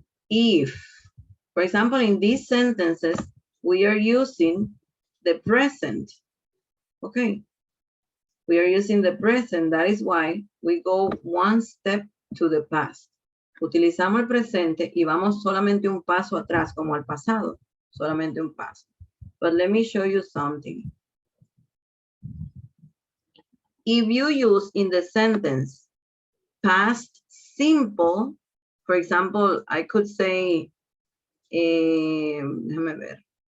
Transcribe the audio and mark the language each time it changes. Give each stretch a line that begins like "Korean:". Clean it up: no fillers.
English: If, for example, in these sentences, we are using the present. Okay. We are using the present. That is why we go one step to the past.
Spanish: Utilizamos el presente y vamos solamente un paso atrás, como al pasado. Solamente un paso.
English: But let me show you something. If you use in the sentence past simple, for example, I could say,
Spanish: déjame ver.